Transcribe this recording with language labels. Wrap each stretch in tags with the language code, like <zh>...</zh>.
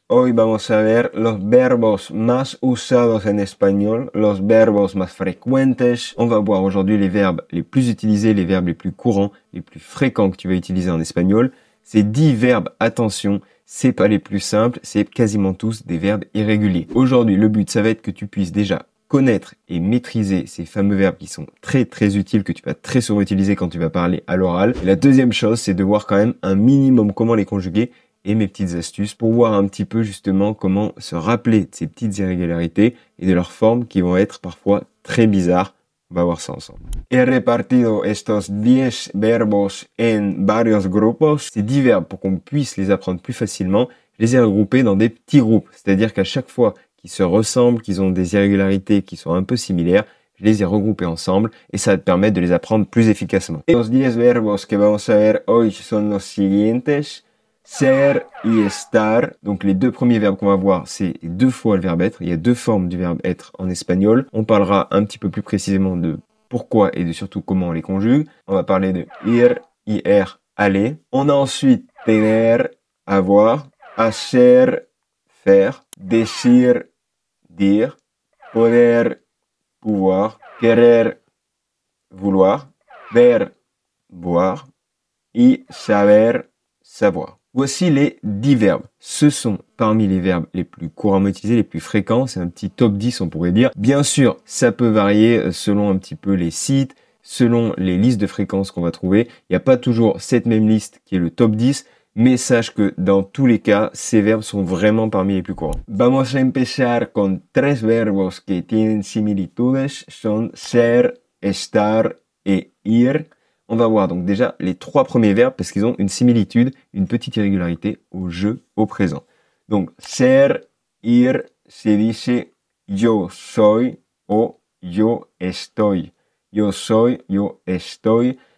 <es>Hoy vamos a ver los verbos más usados en</es> <fr>espagnol,</fr> <es>los verbos más frecuentes.</es> <fr>On va voir aujourd'hui les verbes les plus utilisés, les verbes les plus courants, les plus fréquents que tu vas utiliser en espagnol. Ces 10 verbes, attention, c'est pas les plus simples, c'est quasiment tous des verbes irréguliers. Aujourd'hui, le but, ça va être que tu puisses déjà connaître et maîtriser ces fameux verbes qui sont très utiles, que tu vas très souvent utiliser quand tu vas parler à l'oral. Et la deuxième chose, c'est de voir quand même un minimum comment les conjuguer et mes petites astuces pour voir un petit peu justement comment se rappeler de ces petites irrégularités et de leurs formes qui vont être parfois très bizarres. On va voir ça ensemble.</fr> <es>He repartido estos 10 verbos en varios grupos.</es> <fr>Ces 10 verbes, pour qu'on puisse les apprendre plus facilement, je les ai regroupés dans des petits groupes. C'est-à-dire qu'à chaque fois qu'ils se ressemblent, qu'ils ont des irrégularités qui sont un peu similaires, je les ai regroupés ensemble et ça va te permettre de les apprendre plus efficacement.</fr> <es>Los 10 verbos que vamos a ver hoy son los siguientes. Ser y estar.</es> <fr>Donc les deux premiers verbes qu'on va voir, c'est deux fois le verbe être. Il y a deux formes du verbe être en espagnol. On parlera un petit peu plus précisément de pourquoi et de surtout comment on les conjugue. On va parler de ir, aller. On a ensuite tener, avoir, hacer, faire, decir, dire, poder, pouvoir, querer, vouloir, ver, voir y saber, savoir. Voici les 10 verbes. Ce sont parmi les verbes les plus couramment utilisés, les plus fréquents. C'est un petit top 10, on pourrait dire. Bien sûr, ça peut varier selon un petit peu les sites, selon les listes de fréquences qu'on va trouver. Il n'y a pas toujours cette même liste qui est le top 10, mais sache que dans tous les cas, ces verbes sont vraiment parmi les plus courants.</fr> <es>Vamos a empezar con tres verbos que tienen similitudes. Son ser, estar et ir.</es> <fr>On va voir donc déjà les trois premiers verbes parce qu'ils ont une similitude, une petite irrégularité au je, au présent. Donc,</fr> <es>ser, ir, se dice yo soy o yo estoy. Yo soy, yo estoy.</es>